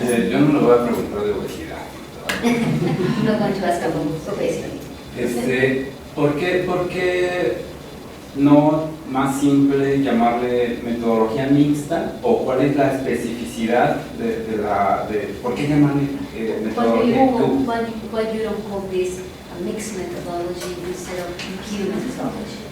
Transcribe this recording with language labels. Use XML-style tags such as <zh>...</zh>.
<es>Yo no le voy a preguntar de obesidad.</es> <en>No going to ask about obesity.</en> <es>¿Por qué no más simple llamarle metodología mixta, o cuál es la especificidad de por qué llamarle metodología?</es> <en>Why you don't call this a mixed methodology instead of pure methodology?</en>